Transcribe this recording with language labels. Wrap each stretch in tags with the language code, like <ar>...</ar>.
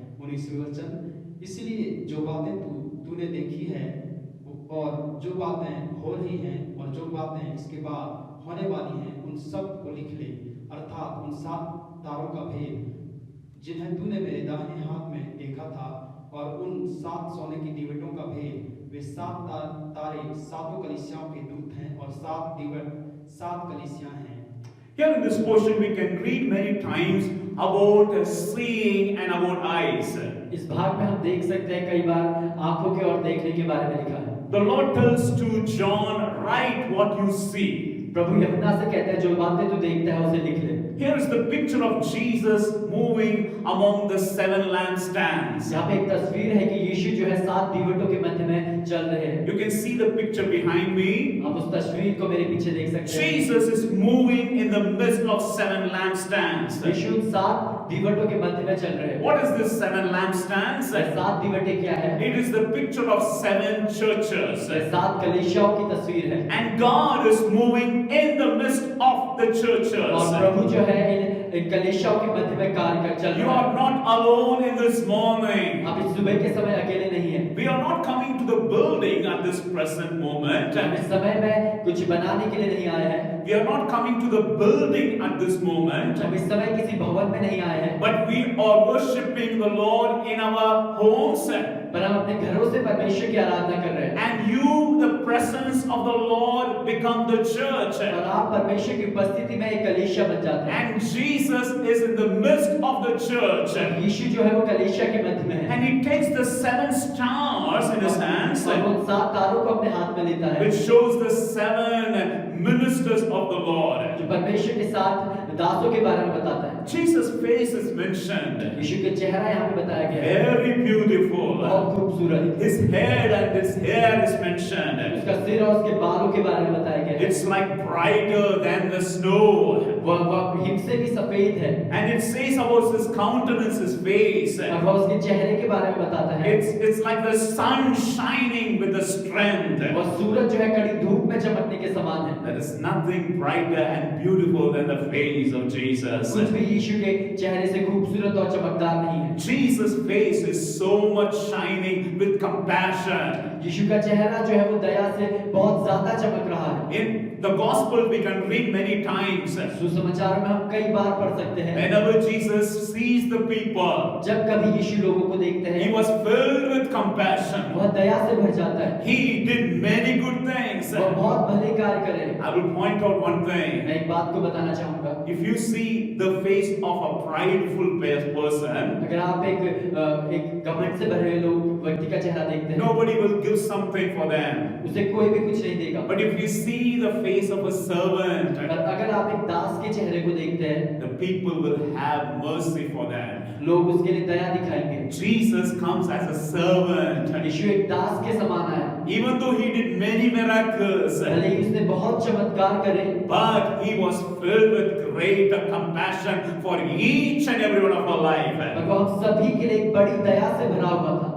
<hi>19वें वचन। इसलिए जो बातें तूने देखी है और जो बातें हो रही हैं और जो बातें इसके बाद होने वाली हैं उन सब को लिख ले, अर्थात उन 7 तारों का भेद जिन्हें तूने मेरे दाहिने हाथ में देखा था और उन 7 सोने की दीवटों का भेद। वे 7 तारे 7 कलीसियाओं के दूत हैं और 7 दीवट 7 कलीसियां हैं।</hi> <en>Here in this portion we can read many times about seeing and about eyes.</en> <hi>इस भाग में हम देख सकते हैं कई बार आंखों के और देखने के बारे में लिखा है।</hi> <en>The Lord tells to John, write what you see.</en> <hi>प्रभु यूहन्ना से कहते हैं जो बातें तू देखता है उसे लिख ले।</hi> <en>Here is the picture of Jesus moving among the 7 lampstands.</en> <hi>यहाँ पे एक तस्वीर है कि यीशु जो है 7 दीवटों के मध्य में चल रहे हैं।</hi> <en>You can see the picture behind me.</en> <hi>आप उस तस्वीर को मेरे पीछे देख सकते हैं।</hi> <en>Jesus is moving in the midst of 7 lampstands.</en> <hi>यीशु 7 दीवटों के मध्य में चल रहे हैं।</hi> <en>What is this 7 lampstands?</en> <hi>7 दीवटें क्या है?</hi> <en>It is the picture of 7 churches.</en> <hi>7 कलीसियाओं की तस्वीर है।</hi> <en>And God is moving in the midst of the</en> <hi>और</hi> <en>churches.</en> <hi>प्रभु जो है इन कलीसियाओं के मध्य में कार्य कर चल</hi> <en>You</en> <hi>रहा</hi> <en>are</en> <hi>है।</hi> <en>not alone in this morning.</en> <hi>आप इस सुबह के समय अकेले नहीं हैं।</hi> <en>We are not coming to the building at this present moment.</en> <hi>हम इस समय में कुछ बनाने के लिए नहीं आए हैं।</hi> <en>We are not coming to the building at this moment.</en> <hi>हम इस समय किसी भवन में नहीं आए हैं।</hi> <en>But we are worshiping the Lord in our homes.</en> <hi>पर हम अपने घरों से परमेश्वर की आराधना कर रहे हैं।</hi> <en>And you, the presence of the Lord, become the church.</en> <hi>और आप परमेश्वर की उपस्थिति में एक कलीसिया बन जाते हैं।</hi> <en>And Jesus is in the midst of the church.</en> <hi>यीशु जो है वो कलीसिया के मध्य में है।</hi> <en>And he takes the 7 stars in his hands,</en> <hi>और वो 7 तारों को अपने हाथ में लेता है।</hi> <en>which shows the 7 ministers of the Lord.</en> <hi>जो परमेश्वर के 7 दासों के बारे में बताता है।</hi> <en>Jesus' face is mentioned.</en> <hi>यीशु का चेहरा यहाँ पे बताया गया है।</hi> <en>Very beautiful.</en> <hi>बहुत खूबसूरत।</hi> <en>His head and his hair is mentioned.</en> <hi>उसका सिर और उसके बालों के बारे में बताया गया है।</hi> <en>It's like brighter than the snow.</en> <hi>वह हिम से भी सफेद है।</hi> <en>And it says about his countenance, his face.</en> <hi>और वह उसके चेहरे के बारे में बताता है।</hi> <en>It's like the sun shining with the strength.</en> <hi>वह सूरज जो है कड़ी धूप में चमकने के समान है।</hi> <en>There is nothing brighter and beautiful than the face of Jesus.</en> <hi>कुछ भी यीशु के चेहरे से खूबसूरत और चमकदार नहीं है।</hi> <en>Jesus' face is so much shining with compassion.</en> <hi>यीशु का चेहरा जो है वो दया से बहुत ज्यादा चमक रहा है।</hi> <en>In the gospel we can read many times.</en> <hi>सुसमाचार में हम कई बार पढ़ सकते हैं,</hi> <en>Whenever Jesus sees the people,</en> <hi>जब कभी यीशु लोगों को देखते</hi> <en>he</en> <hi>हैं,</hi> <en>was filled with compassion.</en> <hi>वह दया से भर जाता है,</hi> <en>He did many good things.</en> <hi>वह बहुत भले कार्य करे।</hi> <en>I will point out one thing.</en> <hi>मैं एक बात को बताना चाहूंगा,</hi> <en>If you see the face of a prideful person,</en> <hi>अगर आप एक घमंड से भरे हुए लोग व्यक्ति का चेहरा देखते हैं,</hi> <en>nobody will give something for them.</en> <hi>उसे कोई भी कुछ नहीं देगा।</hi> <en>But if you see the face of a servant,</en> <hi>पर अगर आप एक दास के चेहरे को देखते हैं,</hi> <en>the people will have mercy for them.</en> <hi>लोग उसके लिए दया दिखाएंगे।</hi> <en>Jesus comes as a servant.</en> <hi>यीशु एक दास के समान आया,</hi> <en>Even though he did many miracles,</en> <hi>भले ही उसने बहुत चमत्कार करे,</hi> <en>but he was filled with great compassion for each and every one of our life.</en> <hi>पर वह हम सभी के लिए एक बड़ी दया से भरा हुआ था।</hi>